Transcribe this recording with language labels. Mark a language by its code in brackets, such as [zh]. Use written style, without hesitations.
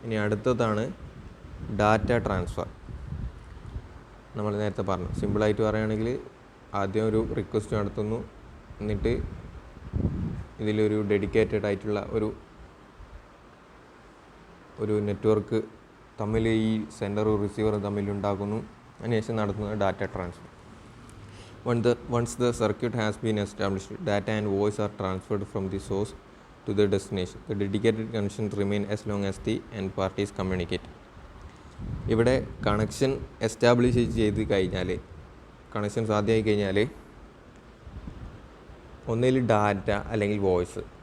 [ml] ഇനി അടുത്തതാണ് data transfer. നമ്മൾ നേരത്തെ പറഞ്ഞു, സിമ്പിളായിട്ട് പറയുകയാണെങ്കിൽ ആദ്യം ഒരു റിക്വസ്റ്റ് നടത്തുന്നു, എന്നിട്ട് ഇതിലൊരു ഡെഡിക്കേറ്റഡ് ആയിട്ടുള്ള ഒരു നെറ്റ്വർക്ക് തമ്മിൽ ഈ സെൻഡറും റിസീവറും തമ്മിലുണ്ടാക്കുന്നു. അതിനുശേഷം നടത്തുന്നത് data transfer. [en] Once the circuit has been established, data and voice are transferred from the source to the destination. The dedicated connection remain as long as the end parties communicate. [ml] ഇവിടെ connection establish ചെയ്ത് കഴിഞ്ഞാൽ, connection സാധ്യമായി കഴിഞ്ഞാൽ ഒന്നിൽ data അല്ലെങ്കിൽ voice.